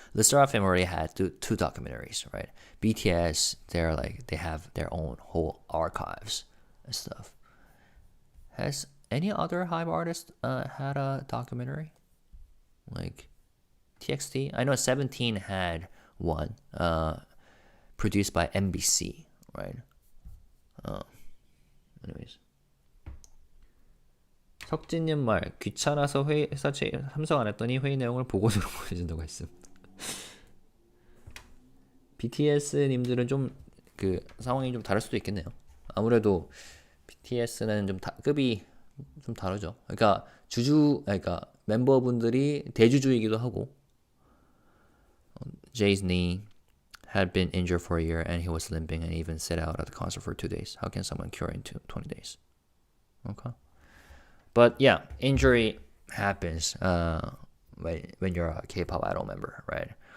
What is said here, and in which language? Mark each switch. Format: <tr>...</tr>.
<en>The Seraphim already had two documentaries, right? BTS, they have their own whole archives and stuff. Has any other hype artist had a documentary? Like TXT? I know 17 had one, produced by NBC, right? Anyways.</en> <ko>석진님 말 귀찮아서 회사 참석 안 했더니 회의 내용을 보고서로 보내준다고 했음. BTS님들은 좀 그 상황이 좀 다를 수도 있겠네요. 아무래도 BTS는 좀 급이 좀 다르죠. 그러니까 그러니까 멤버분들이 대주주이기도 하고</ko> <en>Jay's knee had been injured for a year and he was limping and even sat out at the concert for 2 days. How can someone cure in 20 days? Okay. But yeah, injury happens when you're a K-pop idol member, right?</en>